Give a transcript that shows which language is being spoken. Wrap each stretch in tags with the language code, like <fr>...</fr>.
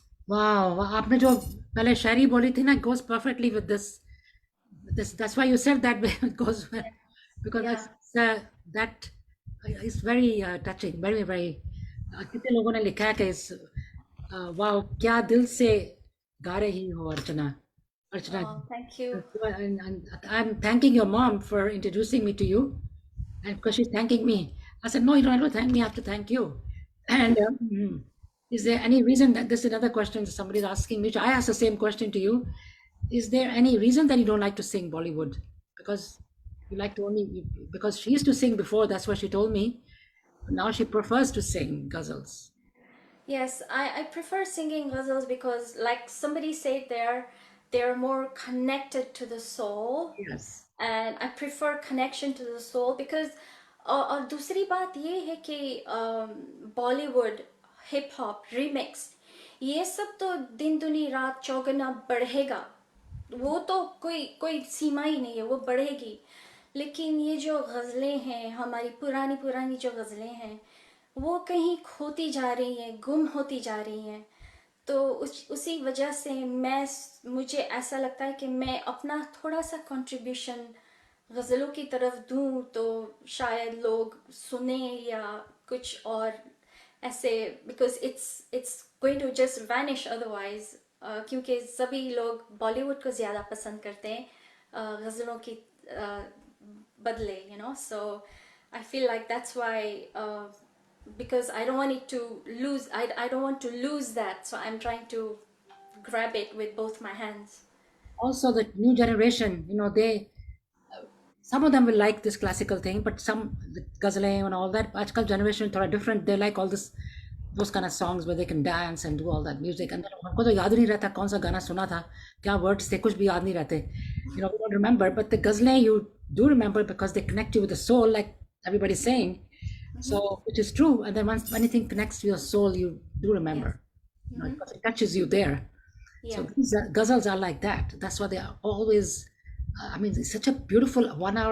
<hi>वाह, आपने जो पहले शायरी बोली थी ना,</hi> <en>goes perfectly with this. That's why you said that way. It goes well because Yeah. that is very touching, very very.</en> <hi>कितने लोगों ने लिखा है कि इस वाह, क्या दिल से गा रही हो अर्चना, अर्चना.</hi> <en>Oh, thank you. And I'm thanking your mom for introducing me to you, and because she's thanking me, I said, no, you don't have to thank me, I have to thank you. And is there any reason that this is another question somebody's asking me? I asked the same question to you. Is there any reason that you don't like to sing Bollywood? Because you like to only, because she used to sing before, that's what she told me. Now she prefers to sing ghazals. Yes, I prefer singing ghazals because, like somebody said there, they're more connected to the soul, Yes. and I prefer connection to the soul because</en> <hi>और दूसरी बात ये है कि Bollywood hip hop remix ये सब तो दिन दुनी रात चौगुना बढ़ेगा वो तो कोई कोई सीमा ही नहीं है वो बढ़ेगी लेकिन ये जो गज़लें हैं हमारी पुरानी पुरानी जो गज़लें हैं वो कहीं खोती जा रही हैं गुम होती जा रही हैं तो उसी वजह से मुझे ऐसा लगता है कि मैं अपना थोड़ा सा कंट्रीब्यूशन गज़लों की तरफ दूं तो शायद लोग सुने या कुछ और</hi> <en>ऐसे because it's going to just vanish otherwise</en> <hi>क्योंकि सभी लोग बॉलीवुड को ज़्यादा पसंद करते हैं गज़लों की बदले</hi> <en>so I feel like that's why because I don't want it to lose I don't want to lose that so I'm trying to grab it with both my hands. Also, the new generation, they some of them will like this classical thing, but some the ghazalein and all that. Aajkal generation thoda different. They like all those kind of songs where they can dance and do all that music.</en> <hi>And हमको तो याद नहीं रहता कौन सा गाना सुना था, क्या words थे, कुछ भी याद नहीं रहते.</hi> <en>We don't remember. But the ghazalein you do remember because they connect you with the soul, like everybody's saying. So, which is true. And then once anything connects to your soul, you do remember. Because it touches you there. Yeah. So these ghazals are like that. That's why they are always. I mean, it's such a beautiful 1 hour.</en>